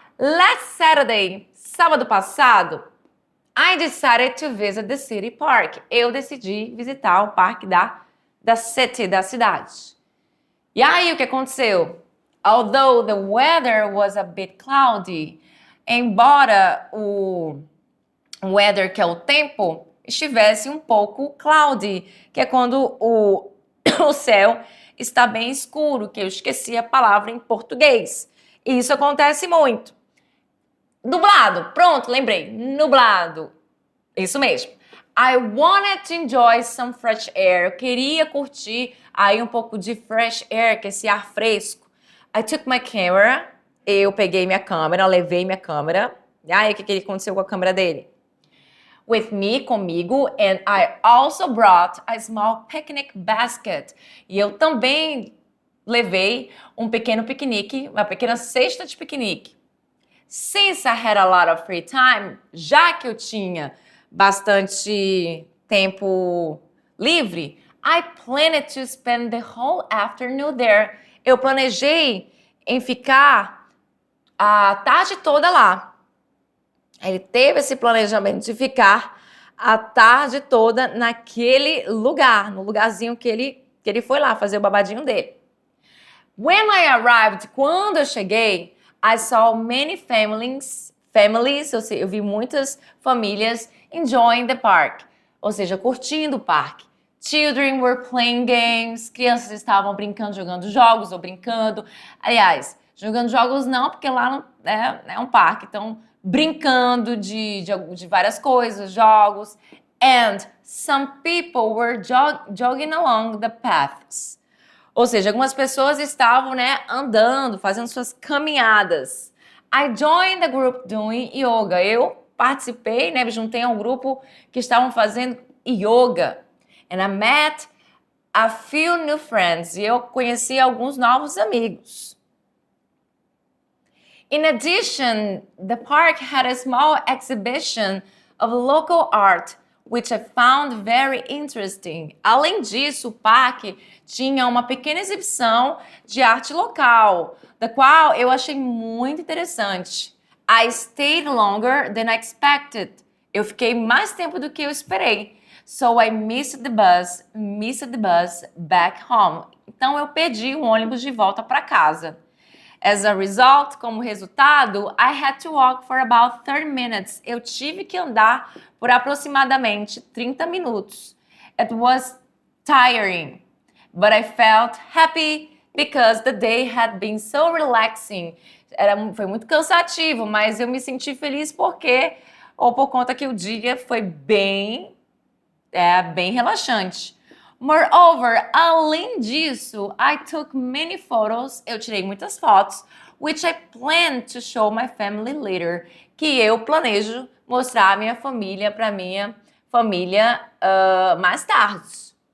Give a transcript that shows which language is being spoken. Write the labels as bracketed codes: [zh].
[en] Last Saturday, [pt] sábado passado, [en] I decided to visit the city park. [pt] Eu decidi visitar o parque da cidade. E aí, o que aconteceu? [en] Although the weather was a bit cloudy, [pt] embora o weather, que é o tempo, estivesse um pouco cloudy, que é quando o céu está bem escuro, que eu esqueci a palavra em português. E isso acontece muito. Nublado, pronto, lembrei. Nublado. Isso mesmo. [en] I wanted to enjoy some fresh air. [pt] Eu queria curtir aí um pouco de fresh air, que é esse ar fresco. [en] I took my camera. [pt] Eu peguei minha câmera, levei minha câmera. E aí, o que aconteceu com a câmera dele? [en] With me, [pt] comigo, [en] and I also brought a small picnic basket. [pt] E eu também levei um pequeno piquenique, uma pequena cesta de piquenique. [en] Since I had a lot of free time, [pt] já que eu tinha bastante tempo livre, [en] I planned to spend the whole afternoon there. [pt] Eu planejei em ficar a tarde toda lá. Ele teve esse planejamento de ficar a tarde toda naquele lugar, no lugarzinho que ele foi lá fazer o babadinho dele. [en] When I arrived, [pt] quando eu cheguei, [en] I saw many families, [pt] eu vi muitas famílias [en] enjoying the park, [pt] ou seja, curtindo o parque. [en] Children were playing games, [pt] crianças estavam brincando, jogando jogos ou brincando. Aliás, jogando jogos não, porque lá não, é um parque, então brincando de várias coisas, jogos. [en] And some people were jogging along the paths. [pt] Ou seja, algumas pessoas estavam, andando, fazendo suas caminhadas. [en] I joined the group doing yoga. [pt] Eu participei, me juntei a um grupo que estavam fazendo yoga. [en] And I met a few new friends. [pt] E eu conheci alguns novos amigos. [en] In addition, the park had a small exhibition of local art, which I found very interesting. [pt] Além disso, o parque tinha uma pequena exibição de arte local, da qual eu achei muito interessante. [en] I stayed longer than I expected. [pt] Eu fiquei mais tempo do que eu esperei. [en] So I missed the bus back home. [pt] Então eu perdi o ônibus de volta para casa. [en] As a result, [pt] como resultado, I had to walk for about 30 minutes. Eu tive que andar por aproximadamente 30 minutos. [en] It was tiring, but I felt happy because the day had been so relaxing. [pt] Foi muito cansativo, mas eu me senti feliz por conta que o dia foi bem relaxante. Moreover, além disso, [en] I took many photos, [pt] eu tirei muitas fotos, [en] which I plan to show my family later, [pt] que eu planejo mostrar a minha família para minha família mais tarde.